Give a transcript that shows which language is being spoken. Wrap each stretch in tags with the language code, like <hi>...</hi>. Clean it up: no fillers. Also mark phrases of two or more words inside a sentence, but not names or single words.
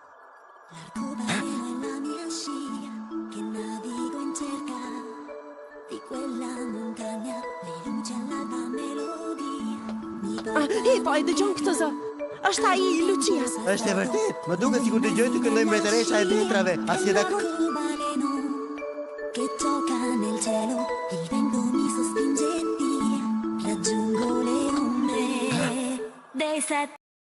<sq>Po e dëgjon këtë zë. Është ai Lucia. Është e vërtet. Më duket sikur dëgjoj të këndoj mbretëresha e detrave. A si je dakord?</sq> <it>Che tocca nel cielo, il vento mi sospinge via, raggiungo le ombre dei sette.</it>